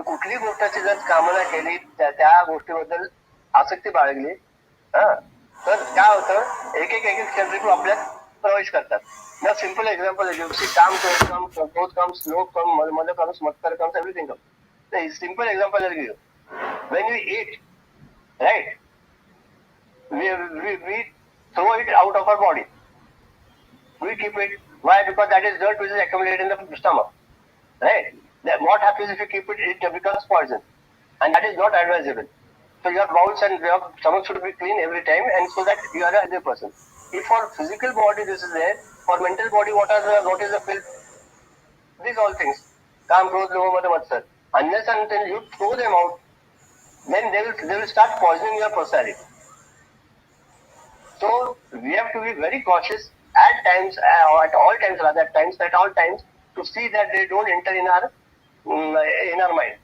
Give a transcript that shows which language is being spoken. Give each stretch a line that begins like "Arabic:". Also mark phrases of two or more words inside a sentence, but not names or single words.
Marathi: कुठली गोष्टाची जर कामना केली, त्या गोष्टीबद्दल आसक्ती बाळगली, तर काय होतं, एक शरीर आपल्यात प्रवेश करतात.
English: na simple example
Marathi: काम क्रोध
English: comes, लोभ comes, मद comes, मत्सर comes, everything comes. simple example I'll give you. When we eat, right, we throw it out of our body. We keep it. Why? Because that is dirt which is accumulated in the stomach. Right? Then what happens if you keep it? It becomes poison, and that is not advisable. So your bowels and your stomach should be clean every time, and so that you are a healthy person. If for physical body this is there, for mental body what is the filth? These all things,
Marathi: काम, क्रोध, लोभ, मद, मत्सर.
English: Unless and until you throw them out, then they will start poisoning your personality. So we have to be very cautious at times, or at all times, rather at all times, to see that they don't enter in our mind.